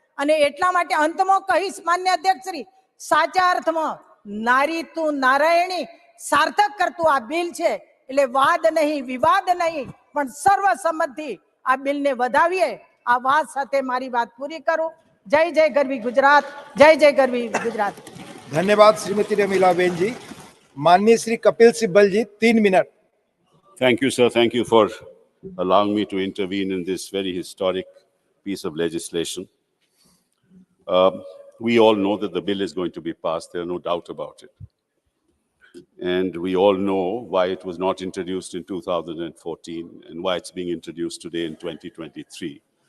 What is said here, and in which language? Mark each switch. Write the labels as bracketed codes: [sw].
[gu] અને એટલા માટે અંતમાં કહીશ માન્ય અધ્યક્ષ શ્રી, સાચા અર્થમાં નારી તું નારાયણી સાર્થક કરતું આ બિલ છે. એટલે વાદ નહીં, વિવાદ નહીં, પણ સર્વસંમતિ આ બિલને વધાવીએ. આ વાત સાથે મારી વાત પૂરી કરું. જય જય ગરવી ગુજરાત, જય જય ગરવી ગુજરાત. [hi] धन्यवाद श्रीमती रमीलाबेन जी. माननीय श्री कपिल सिब्बल जी, 3 minute. [en] Thank you, sir. Thank you for allowing me to intervene in this very historic piece of legislation. We all know that the bill is going to be passed. There are no doubt about it. And we all know why it was not introduced in 2014 and why it's being introduced today in 2023.